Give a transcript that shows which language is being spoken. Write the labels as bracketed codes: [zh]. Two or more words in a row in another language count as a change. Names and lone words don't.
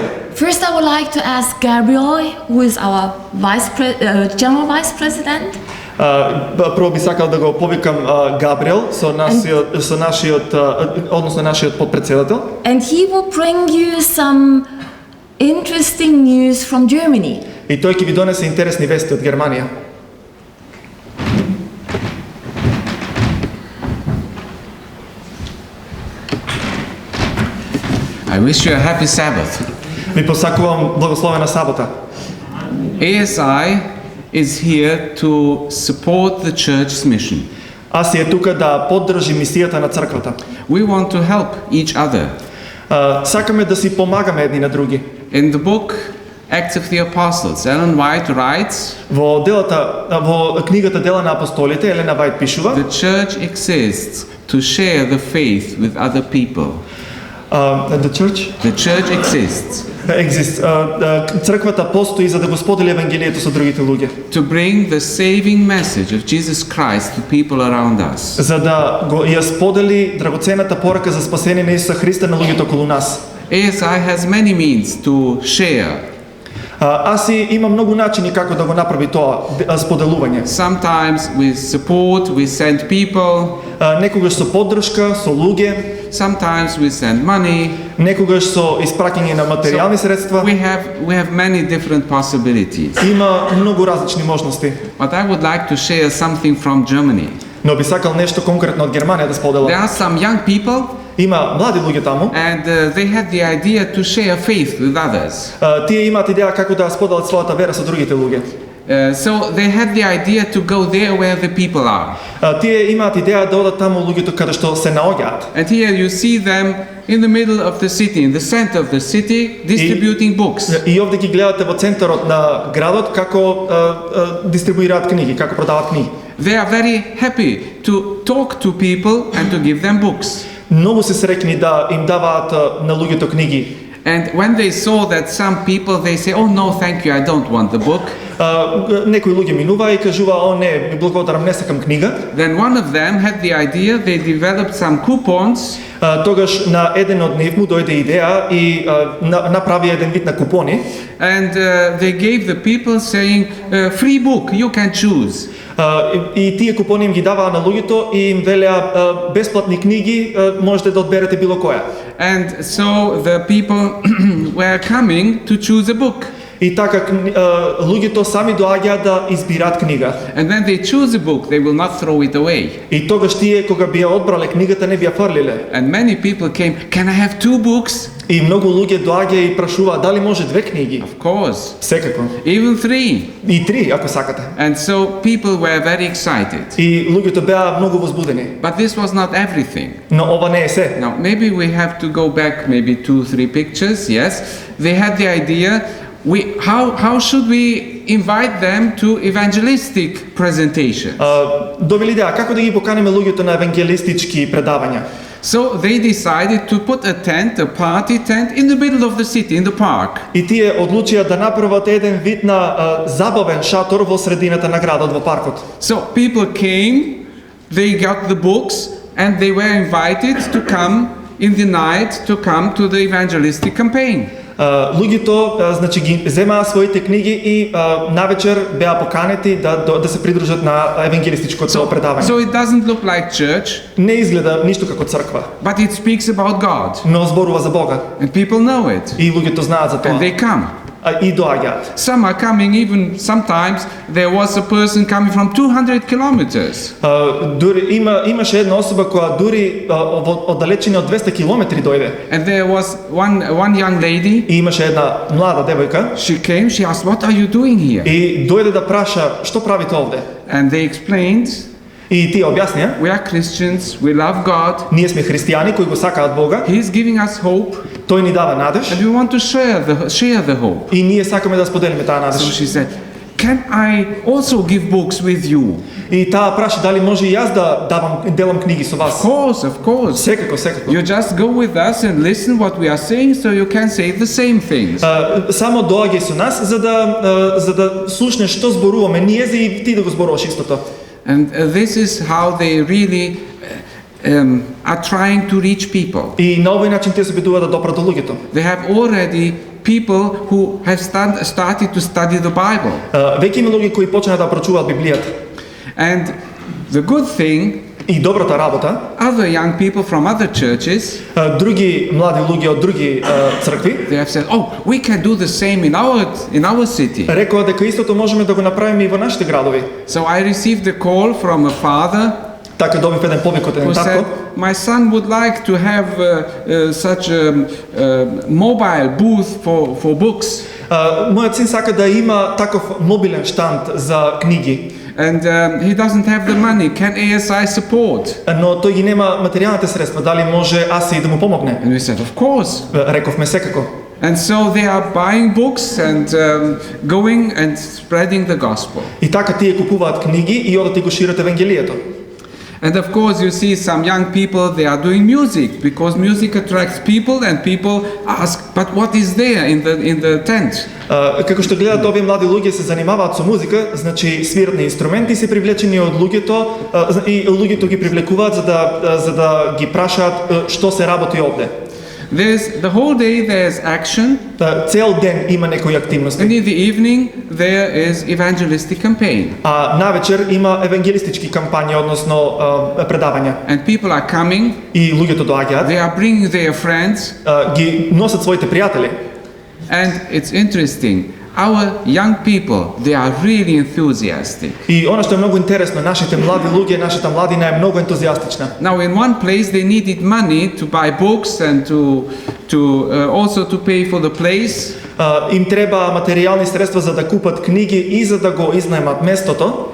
[en] First, I would like to ask Gabriel, who is our General Vice President, [mk] Прво би сакал да го повикам Габриел со нашиот подпредседател. [en] and he will bring you some interesting news from Germany. [mk] И тој ќе ви донесе интересни вести од Германија. [en] I wish you a happy Sabbath. [mk] Ви посакувам благословена сабота. [en] ASI is here to support the church's mission. [mk] АСИ е тука да поддржи мисијата на црквата. [en] We want to help each other. [mk] Сакаме да си помагаме едни на други. [en] In the book Acts of the Apostles, Ellen White writes, [mk] Во книгата Дела на апостолите Елена Вајт пишува: [en] the church exists to share the faith with other people. The church exists [mk] црквата постои за да го сподели евангелието со другите луѓе. [en] to bring the saving message of Jesus Christ to people around us. [mk] За да го ја сподели драгоцената порака за спасение на Исуса Христа на луѓето околу нас. [en] ASI has many means to share. [mk] АСИ има многу начини како да го направи тоа споделување. [en] Sometimes with support, we send people. [mk] Некогаш со поддршка, со луѓе. [en] Sometimes we send money. [mk] Некогаш со испраќање на материјални средства. [en] We have many different possibilities. [mk] Има многу различни можности. [en] But I would like to share something from Germany. [mk] Но би сакал нешто конкретно од Германија да [en] There [mk] споделам. [en] are some young people, [mk] Има млади луѓе таму. [en] and they had the idea to share faith with others. [mk] Тие имаат идеја како да споделат својата вера со другите луѓе. [en] So they had the idea to go there where the people are. [mk] Тие имаат идеја да одат таму луѓето каде што се наоѓаат. [en] And here you see them in the middle of the city, in the center of the city, distributing books. [mk] И овде ги гледате во центарот на градот како дистрибуираат книги, како продаваат книги. [en] They are very happy to talk to people and to give them books. [mk] Многу се среќни да им даваат на луѓето книги. [en] And when they saw that some people, they say, oh no, thank you, I don't want the book. [mk] Некои луѓе минуваа и кажуваа, о не, благодарам, не сакам книга. [en] Then one of them had the idea, they developed some coupons. [mk] Тогаш на еден од нив му дојде идеја и направи еден вид на купони. [en] And they gave the people saying, free book, you can choose. [mk] И тие купони им ги даваа на луѓето и им велеа бесплатни книги, можете да одберете било која. [en] And so the people were coming to choose a book. [mk] И така луѓето сами доаѓаат да избираат книга. [en] And when they choose a book, they will not throw it away. [mk] И тогаш тие кога би ја одбрале книгата не би ја фрлиле. [en] And many people came, can I have 2 books? [mk] И многу луѓе доаѓаа и прашуваат дали може 2 книги. [en] Of course. [mk] Секако. [en] Even 3. [mk] И 3 ако сакате. [en] And so people were very excited. [mk] И луѓето беа многу возбудени. [en] But this was not everything. [mk] Но ова не е се. [en] Now, maybe we have to go back maybe 2-3 pictures, yes. They had the idea, how should we invite them to evangelistic presentations? [mk] Добили идеја како да ги поканеме луѓето на евангелистички предавања. [en] So they decided to put a tent, a party tent, in the middle of the city, in the park. [mk] И тие одлучија да направат еден вид на забавен шатор во средината на градот во паркот. [en] So people came, they got the books, and they were invited to come in the night to come to the evangelistic campaign. [mk] Луѓето значи ги земаа своите книги и навечер беа поканети да се придружат на евангелистичкото предавање. [en] So it doesn't look like church, [mk] Не изгледа ништо како црква, [en] but it speaks about God, [mk] но зборува за Бога [en] and people know it, [mk] и луѓето знаат за [en] and [mk] тоа. [en] they come. [mk] И доаѓаат. [en] Some are coming, even sometimes there was a person coming from 200 kilometers. [mk] Дури имаше една особа која дури од далечина од 200 километри дојде. [en] And there was one young lady, [mk] И имаше една млада девојка [en] she came, she asked, what are you doing here? [mk] и дојде да праша што правите овде. [en] And they explained, [mk] И тие објаснија, [en] we are Christians, we love God, [mk] ние сме христијани кои го сакаат Бога, [en] He's giving us hope, [mk] тој ни дава надеж [en] and we want to share the hope. [mk] и ние сакаме да споделиме таа [en] So [mk] надеж. [en] she said, can I also give books with you? [mk] И таа праша дали може и јас да делам книги со вас. [en] Of course. [mk] Секако, секако. [en] You just go with us and listen what we are saying so you can say the same things. [mk] Само доаѓај со нас за да слушнеш што зборуваме ние и ти да го зборуваш истото. [en] And this is how they really are trying to reach people. [mk] И на овој начин те се обидуваат да допрат до луѓето. [en] They have already people who have started to study the Bible. [mk] Веќе има луѓе кои почнаа да прочуваат Библијата. [en] And the good thing, [mk] И добрата работа, [en] other young people from other churches, [mk] други млади луѓе од други цркви [en] they have said, oh, we can do the same in our city. [mk] рекоа дека истото можеме да го направиме и во нашите градови. [en] So I received a call from a father [mk] Така добив еден повик од еден [en] who [mk] татко [en] said, my son would like to have such a mobile booth for books. [mk] Мојот син сака да има таков мобилен штанд за книги, [en] And he doesn't have the money. Can ASI support? [mk] но тој ги нема материјалните средства, дали може АСИ да му помогне? [en] And we said, of course. [mk] Рековме секако. [en] And so they are buying books and going and spreading the gospel. [mk] И така тие купуваат книги и одат и го шират евангелието. [en] And of course you see some young people, they are doing music because music attracts people and people ask, but what is there in the tent? [mk] Како што гледат овие млади луѓе се занимаваат со музика, значи свират на инструменти, се привлечени од луѓето и луѓето ги привлекуваат за да ги прашаат што се работи овде. [en] The whole day there's action, [mk] Цел ден има некои активности. [en] and in the evening there is evangelistic campaign. [mk] А навечер има евангелистички кампањи, односно предавања. [en] And people are coming, [mk] И луѓето доаѓаат, [en] they are bringing their friends, [mk] ги носат своите пријатели. [en] and it's interesting. our young people, they are really enthusiastic. [mk] И оно што е многу интересно, нашите млади луѓе, нашата младина е многу ентузијастична. [en] Now, in one place, they needed money to buy books and also to pay for the place. [mk] Им треба материјални средства за да купат книги и за да го изнајмат местото,